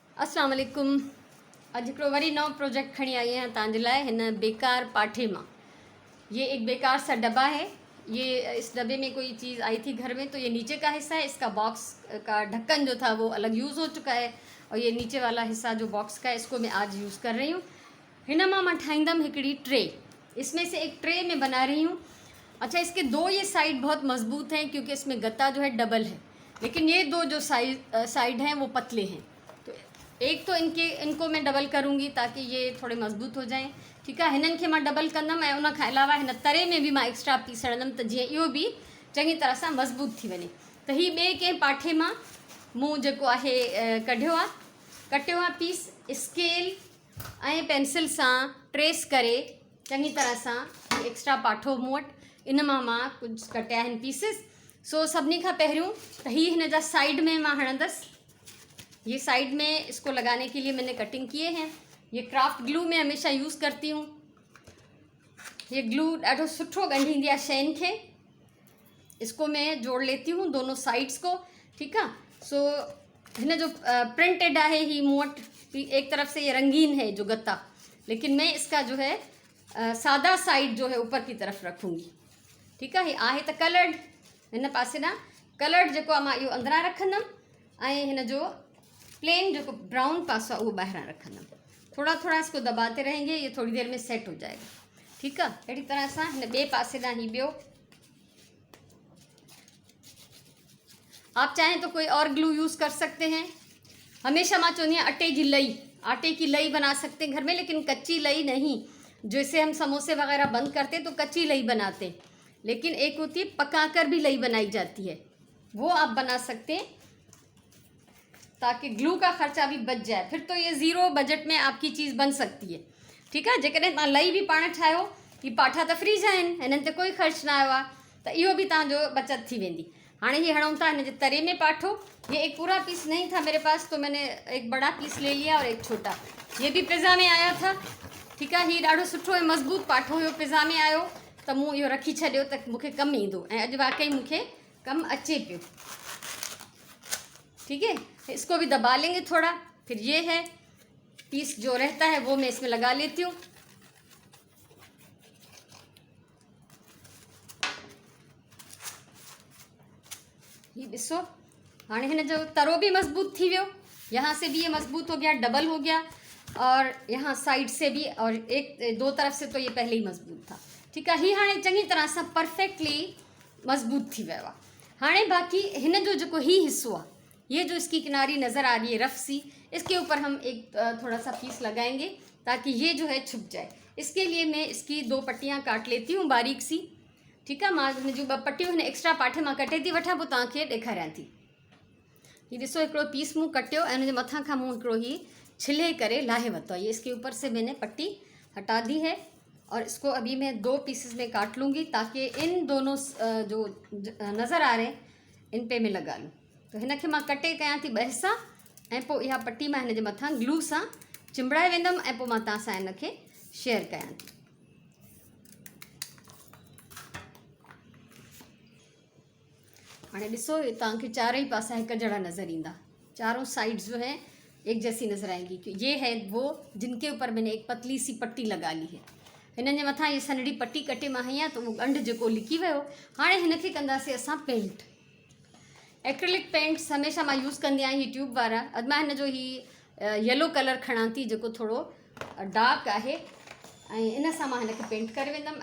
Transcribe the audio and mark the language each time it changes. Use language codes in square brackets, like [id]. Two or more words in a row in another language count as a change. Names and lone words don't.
[ar] السلام عليكم. [sd] अॼु हिकिड़ो वरी नओं प्रोजेक्ट खणी आई आहियां तव्हांजे लाइ हिन बेकार पाठे मां। [hi] ये एक बेकार सा डब्बा है। ये इस डब्बे में कोई चीज़ आई थी घर में, तो ये नीचे का हिस्सा है। इसका बॉक्स का ढक्कन जो था वो अलग यूज़ हो चुका है, और ये नीचे वाला हिस्सा जो बॉक्स का है इसको मैं आज यूज़ कर रही हूँ। हिन मां ठाहींदमि हिकिड़ी ट्रे। इसमें से एक ट्रे में बना रही हूँ। अच्छा, इसके दो ये साइड बहुत मजबूत हैं क्योंकि इसमें गत्ता जो है डबल है, लेकिन ये दो जो साइड हैं वो पतले हैं। तो एक तो इनको मैं डबल करूँगी ताकि ये थोड़े मजबूत हो जाएं। ठीक है, [sd] हिननि खे मां डबल कंदमि ऐं उन खां अलावा हिन तरे में भी मां [en] extra piece [sd] हणंदमि त जीअं इहो बि चङी तरह सां मज़बूत थी वञे। त हीअ ॿिए कंहिं पाठे मां मूं जेको आहे कढियो आहे, कटियो आहे पीस। स्केल ऐं पेंसिल सां ट्रेस करे चङी तरह सां एक्स्ट्रा पाठो मूं वटि इन मां कुझु कटिया आहिनि पीसिस। सो सभिनी खां पहिरियों त हीअ हिन जा साइड में मां हणंदसि। [hi] ये साइड में इसको लगाने के लिए मैंने कटिंग किए हैं। ये [en] craft glue [hi] मैं हमेशा यूज़ करती हूँ। [sd] ये ग्लू ॾाढो सुठो ॻंढींदी आहे शयुनि खे। [hi] इसको मैं जोड़ लेती हूँ दोनों साइड्स को। ठीक है, [sd] सो हिन जो प्रिंटेड है ही मूं वटि। [hi] एक तरफ से ये रंगीन है जो गत्ता, लेकिन मैं इसका जो है सादा साइड जो है ऊपर की तरफ रखूँगी। ठीक है, [sd] ये आहे त कलर्ड, हिन पासे ना कलर्ड जेको आहे मां इहो अंदरां रखंदमि ऐं हिन जो प्लेन जो ब्राउन पासो आहे उहो ॿाहिरां रखंदमि। [hi] थोड़ा थोड़ा इसको दबाते रहेंगे, ये थोड़ी देर में सेट हो जाएगा। ठीक है, [sd] अहिड़ी तरह सां हिन ॿिए पासे ॾांहुं ही ॿियो। [hi] आप चाहें तो कोई और ग्लू यूज़ कर सकते हैं। हमेशा मैं चुनी आटे की लई बना सकते हैं घर में, लेकिन कच्ची लई नहीं। जैसे हम समोसे वगैरह बंद करते तो कच्ची लई बनाते, लेकिन एक होती है पकाकर भी लई बनाई जाती है, वो आप बना सकते हैं ताकि ग्लू का खर्चा भी बच जाए। फिर तो ये [en] zero budget [hi] में आपकी चीज़ बन सकती है। ठीक है, [sd] जेकॾहिं तव्हां लई भी पाण ठाहियो, ही पाठा त फ्री जा आहिनि, हिननि ते कोई ख़र्च न आयो आहे, त इहो भी तव्हांजो बचत थी वेंदी। हाणे ये हणूं था हिन जे तरे में पाठो। [hi] ये एक पूरा पीस नहीं था मेरे पास, तो मैंने एक बड़ा पीस ले लिया और एक छोटा। ये भी पिज़्ज़ा में आया था। ठीक है, [sd] ही ॾाढो सुठो ऐं मज़बूत पाठो हुयो, पिज़्ज़ा में आयो त मूं इहो रखी छॾियो त मूंखे कमु ईंदो, ऐं अॼु वाकई मूंखे कमु अचे पियो। [hi] ठीक है, इसको भी दबा लेंगे थोड़ा। फिर ये है पीस जो रहता है वो मैं इसमें लगा लेती हूँ। [sd] ये ॾिसो, हाणे हिन जो तरो भी मजबूत थी वियो। [hi] यहाँ से भी ये मजबूत हो गया, डबल हो गया, और यहाँ साइड से भी, और एक दो तरफ से तो ये पहले ही मजबूत था। ठीक है, [sd] ही हाणे चंगी तरह से परफेक्टली मजबूत थी वियो आहे। हाणे बाकी हिन जो जेको ही हिस्सो आहे, [hi] ये जो इसकी किनारी नज़र आ रही है रफ सी, इसके ऊपर हम एक थोड़ा सा पीस लगाएंगे ताकि ये जो है छुप जाए। इसके लिए मैं इसकी दो पट्टियाँ काट लेती हूँ बारीक सी। ठीक है, [sd] मां हिन जूं ॿ पट्टियूं हिन एक्स्ट्रा पाठे मां कटे थी वठां, पोइ तव्हांखे ॾेखारियां थी। ये ॾिसो, हिकिड़ो पीस मूं कटियो ऐं हुनजे मथां खां मूं हिकिड़ो ही छिले करे लाहे वरितो आहे। [hi] ये इसके ऊपर से मैंने पट्टी हटा दी है, और इसको अभी मैं दो पीसेस में काट लूँगी ताकि इन दोनों जो नज़र आ रहे हैं इन पे मैं लगा लूँ। [sd] तो हिन खे मां कटे कयां थी ॿ हिस्सा, ऐं पोइ इहा पट्टी मां हिन जे मथां ग्लू सां चिंबड़ाए वेंदमि, ऐं पोइ मां तव्हां सां हिन खे शेयर कयां थी। हाणे ॾिसो, तव्हांखे चारों ही पासा हिकु जहिड़ा नज़र ईंदा, [hi] चारों साइड्स जो है एक जैसी नज़र आएंगी कि ये है वो जिनके ऊपर मैंने एक पतली सी पट्टी लगा ली है। [sd] हिननि जे मथां ये सनड़ी पट्टी कटे मां हई आहे, तो वो ॻंढ जेको लिकी वियो। हाणे हिन खे कंदासीं असां पेंट। [en] acrylic paints [sd] हमेशा मां यूज़ कंदी आहियां, ही ट्यूब वारा। अॼु मां हिन जो ही [en] yellow colour [sd] खणां थी जेको थोड़ो डार्क आहे, ऐं इन सां मां हिन खे पेंट करे वेंदमि।